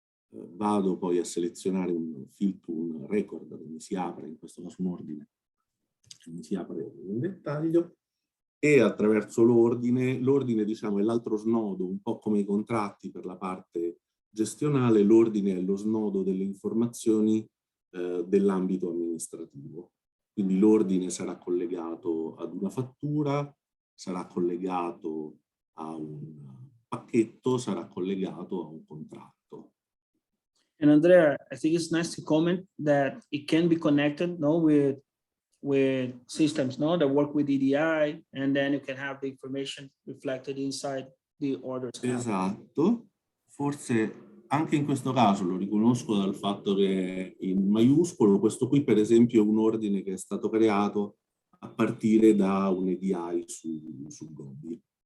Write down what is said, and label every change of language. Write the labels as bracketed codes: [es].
[it] Vado poi a selezionare un record che mi si apre, in questo caso un ordine, che mi si apre in dettaglio, e attraverso l'ordine diciamo è l'altro snodo, un po' come i contratti per la parte gestionale, l'ordine è lo snodo delle informazioni dell'ambito amministrativo. Quindi l'ordine sarà collegato ad una fattura, sarà collegato a un pacchetto, sarà collegato a un contratto. [en] And Andrea, I think it's nice to comment that it can be connected, no, with systems, no, that work with EDI, and then you can have the information reflected inside the orders. [it] Esatto, forse anche in questo caso lo riconosco dal fatto che è in maiuscolo. Questo qui per esempio è un ordine che è stato creato a partire da un EDI su Gobi.